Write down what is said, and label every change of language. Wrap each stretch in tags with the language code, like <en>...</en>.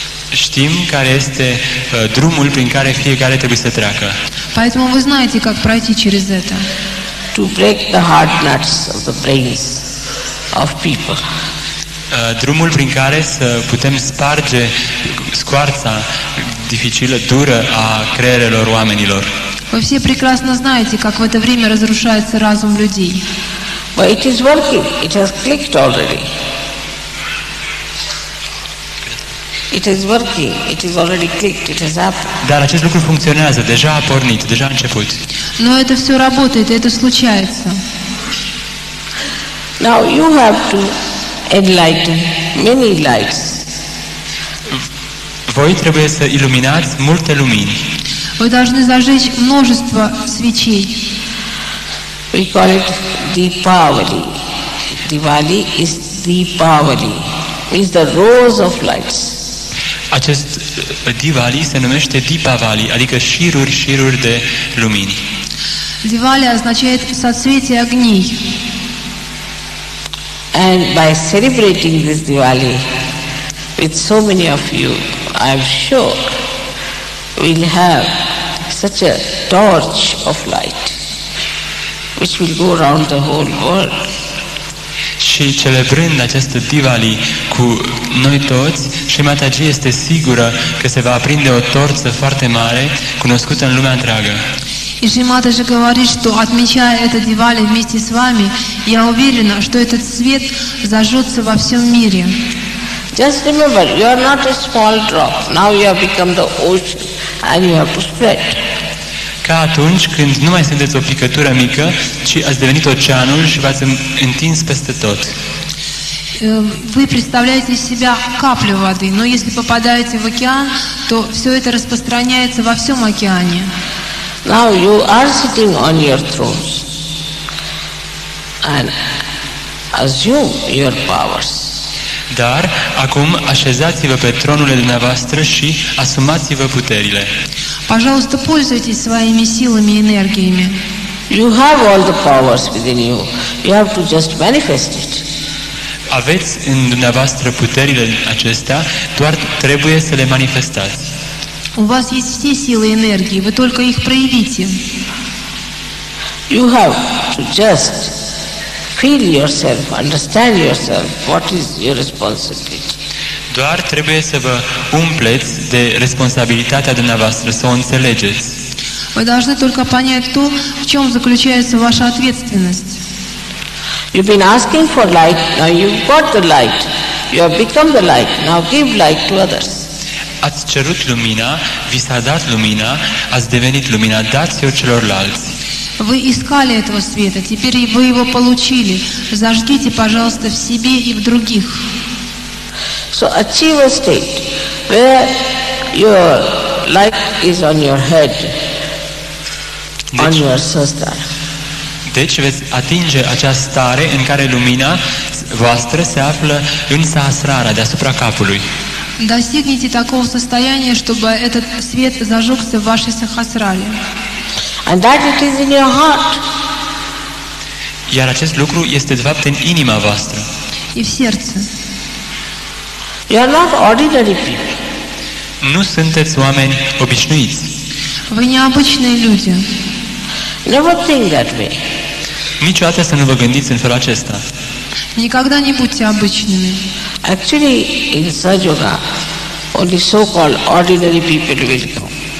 <ro>Știm care este drumul prin care fiecare trebuie să treacă.</ro> <ru>Поэтому вы знаете, как пройти через это.</ru> <en>To break the hard nuts of the brains of people.</en> <ro>Drumul prin care să putem sparge scoarța dificilă, dură a creierelor oamenilor.</ro> <ru>Вы все прекрасно знаете, как в это время разрушается разум людей.</ru> <en>But it is working. It has clicked already. It is working. It is already clicked. It has happened.</en> <ro>Dar acest lucru funcționează, deja a pornit, deja a început.</ro> <ru>Но это все работает, и это случается.</ru> <en>Now you have to enlighten many lights.</en> <ro>Voi trebuie să iluminați multe lumini.</ro> <ru>Вы должны зажечь множество свечей.</ru> <en>We call it Deepavali. Diwali is Deepavali. It's the rows of lights.</en> <ro>Acest Diwali se numește Deepavali, adică șiruri de lumini.</ro> <ru>Дивали означает соцветие огней.</ru> <en>And by celebrating this Diwali with so many of you, I am sure we'll have such a torch of light which will go around the whole world.</en> <ro>Și celebrând această Diwali cu noi toți, Shri Mataji este sigură că se va aprinde o torță foarte mare, cunoscută în lumea întreagă.</ro> <ru>И Шри Матаджи говорит, что отмечая это Дивали вместе с вами, я уверена, что этот свет зажжется во всем мире.</ru> <en>Just remember, you are not a small drop. Now you have become the ocean and you have to spread.</en> <ro>Ca atunci când nu mai sunteți o picătură mică, ci ați devenit oceanul și v-ați întins peste tot.</ro> <ru>Вы представляете из себя каплю воды, но если попадаете в океан, то все это распространяется во всем океане.</ru> <en>Now you are sitting on your thrones and assume your powers.</en> <ro>Dar acum așezați-vă pe tronurile dumneavoastră și asumați-vă puterile.</ro> <ru>Пожалуйста, пользуйтесь своими силами и энергиями.</ru> <en>You have all the powers within you. You have to just manifest it.</en> <ro>Aveți în dumneavoastră puterile acestea, doar trebuie să le manifestați.</ro> <ru>У вас есть все силы и энергии, вы только их проявите.</ru> <en>You have to just feel yourself, understand yourself, what is your responsibility.</en> <ro>Doar trebuie să vă umpleți de responsabilitatea dumneavoastră, să o înțelegeți.</ro> <ru>Вы должны только понять то, в чем заключается ваша ответственность.</ru> <en>You've been asking for light, now you've got the light. You have become the light, now give light to others.</en> <ro>Ați cerut lumina, vi s-a dat lumina, ați devenit lumina, dați-o celorlalți.</ro> <ru>Вы искали этого света, теперь вы его получили. Зажгите, пожалуйста, в себе и в других.</ru> <en>So achieve a state where your light is on your head, on your sastra.</en> <ro>Deci veți atinge acea stare în care lumina voastră se află în sahasrara, deasupra capului.</ro> <ru>Достигните такого состояния, чтобы этот свет зажегся в вашей сахасрале.</ru> <en>And that it is in your heart.</en> <ro>Iar acest lucru este de fapt în inima voastră.</ro> <ru>И в сердце.</ru> <en>You are not ordinary people.</en> <ro>Nu sunteți oameni obișnuiți.</ro> <ru>Вы необычные люди.</ru> <en>Never think that way.</en> <ro>Niciodată să nu vă gândiți în felul acesta.</ro> <ru>Никогда не будьте обычными.</ru> <en>Actually, in Sahaja, only so-called ordinary people will come.</en>